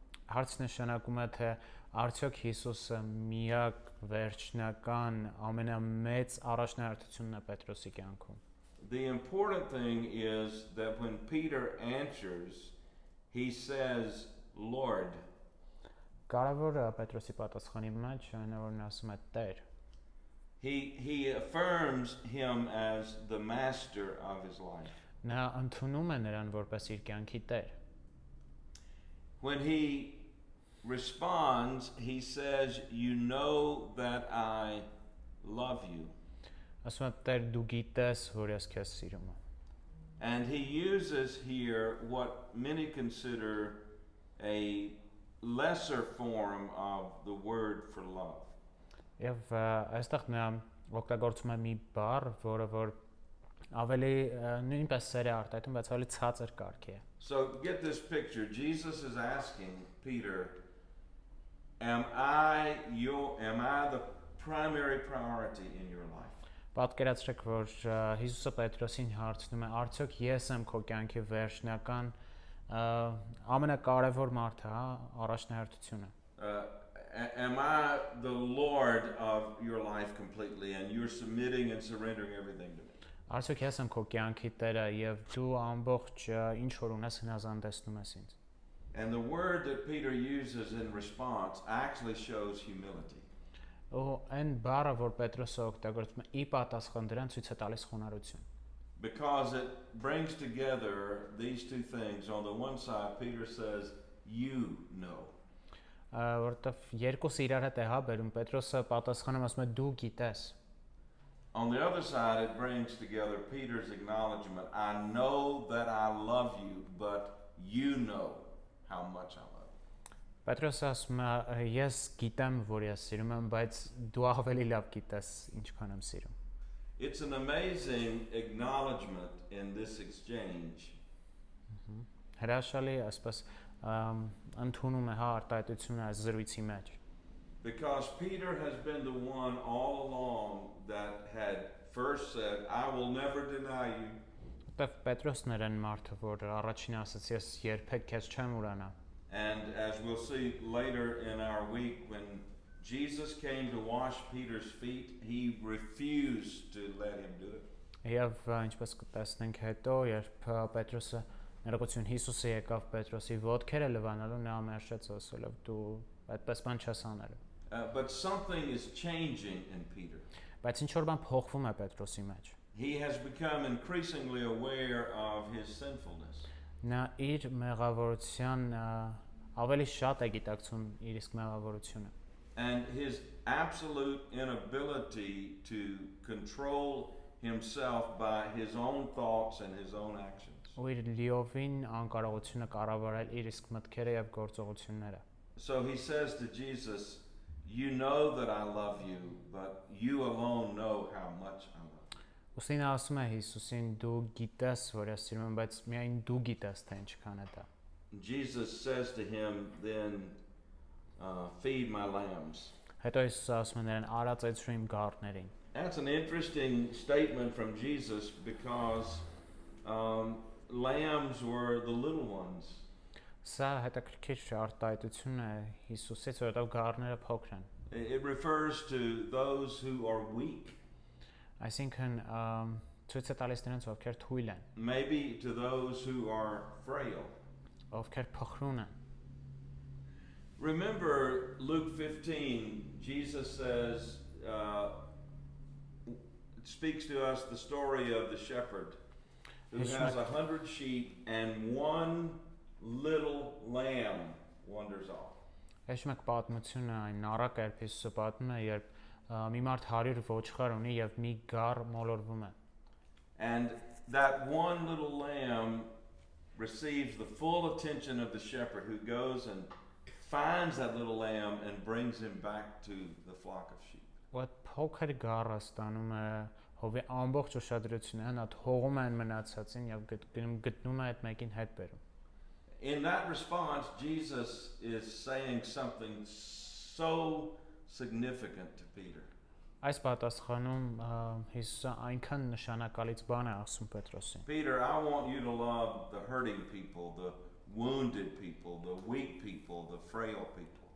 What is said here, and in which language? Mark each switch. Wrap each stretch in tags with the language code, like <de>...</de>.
<hy>Հարցը նշանակում է, թե արդյոք Հիսուսը միակ վերջնական ամենամեծ առաջնահերթությունն է Պետրոսի կյանքում։</hy> <en>The important thing is that when Peter answers, he says, Lord.</en> <hy>Կարևորը Պետրոսի պատասխանի մեջ այն է, որ նա ասում է Տեր։</hy> <en>He affirms him as the master of his life.</en> <hy>Նա ընդունում է նրան որպես իր կյանքի Տեր։</hy> <en>When he responds, he says, you know that I love you.</en> <hy>Ասում է Տեր, դու գիտես, որ ես քեզ սիրում եմ։</hy> <en>And he uses here what many consider a lesser form of the word for love.</en> <hy>Եվ այստեղ նա օգտագործում է մի բառ, որը որ ավելի նույնպես սեր է արտահայտում, բայց ավելի ցածր կարգի է։</hy> <en>So get this picture. Jesus is asking Peter, am I the primary priority in your life?</en> <hy>Պատկերացրեք, որ Հիսուսը Պետրոսին հարցնում է, արդյոք ես եմ քո կյանքի վերջնական ամենակարևոր մարդը, առաջնահերթությունը։</hy> <en>Am I the Lord of your life completely and you're submitting and surrendering everything to me?</en> <hy>Արդյոք ես եմ քո կյանքի Տերը եւ դու ամբողջ ինչ որ ունես հնազանդեցնում ես ինձ։</hy> <en>And the word that Peter uses in response actually shows humility.</en> <hy>Այն բառը, որ Պետրոսը օգտագործում է, ի պատասխան դրան ցույց է տալիս խոնարհություն։</hy> <en>Because it brings together these two things. On the one side, Peter says, you know.</en> <hy>Որտեվ երկուսը իրար հետ է հաբերում, Պետրոսը պատասխանում ասում է դու գիտես։</hy> <en>On the other side, it brings together Peter's acknowledgement. I know that I love you, but you know how much I love you.</en> <hy>Պետրոսը ասում է ես գիտեմ, որ ես սիրում եմ, բայց դու ավելի լավ գիտես ինչքան եմ սիրում։</hy> <en>It's an amazing acknowledgement in this exchange.</en> <hy>Հրաշալի, այսպես ընդունում է արտահայտությունը այս զրույցի մեջ։</hy> <en>Because Peter has been the one all along that had first said, I will never deny you.</en> <hy>Որտեվ Պետրոսն էր այն մարդը, որ առաջին ասաց ես երբեք քեզ չեմ ուրանա։</hy> <en>And as we'll see later in our week, when Jesus came to wash Peter's feet, he refused to let him do it.</en> <hy>Եվ ինչպես կտեսնենք հետո, երբ Պետրոսը ներողություն Հիսուսը եկավ Պետրոսի ոտքերը լվանալու, նա մերժեց ասելով դու այդպես բան չես անելու։</hy> <en>But something is changing in Peter.</en> <hy>Բայց ինչ որ բան փոխվում է Պետրոսի մեջ։</hy> <en>He has become increasingly aware of his sinfulness.</en> <hy>Նա իր մեղավորության ավելի շատ է գիտակցում իր իսկ մեղավորությունը։</hy> <en>And his absolute inability to control himself by his own thoughts and his own actions.</en> <hy>Ու իր լիովին անկարողությունը կառավարել իր իսկ մտքերը եւ գործողությունները։</hy> <en>So he says to Jesus, you know that I love you, but you alone know how much I love you.</en> <hy>Ուստի նա ասում է Հիսուսին դու գիտես, որ ես սիրում եմ, բայց միայն դու գիտես, թե ինչքան է դա։</hy> <en>Jesus says to him, then feed my lambs.</en> <hy>Հետո Հիսուսը ասում է նրան արածեցրու իմ գառներին։</hy> <en>That's an interesting statement from Jesus because lambs were the little ones.</en> <hy>Սա հետաքրքիր արտահայտություն է Հիսուսից, որովհետև գառները փոքր են։</hy> <en>It refers to those who are weak,</en> <hy>Այսինքն ցույց է տալիս նրանց, ովքեր թույլ են,</hy> <en>maybe to those who are frail.</en> <hy>ովքեր փխրուն են։</hy> <en>Remember Luke 15, Jesus says, speaks to us the story of the shepherd who has 100 sheep and one little lamb wanders off.</en> <hy>Հիշում եք պատմությունը այն նարակ է, Հիսուսը պատմում է, երբ մի մարդ 100 ոչխար ունի եւ մի գառ մոլորվում է։</hy> <en>And that one little lamb receives the full attention of the shepherd who goes and finds that little lamb and brings him back to the flock of sheep. What</en> <hy>փոքր գառը ստանում է հովի ամբողջ ուշադրությունը, հնա թողում են մնացածին եւ գտնում է այդ մեկին հետ բերում։</hy> <en>In that response, Jesus is saying something so significant to Peter.</en> <hy>Այս պատասխանում Հիսուսը այնքան նշանակալից բան է ասում Պետրոսին։</hy> <en>Peter, I want you to love the hurting people, the wounded people, the weak people, the frail people.</en>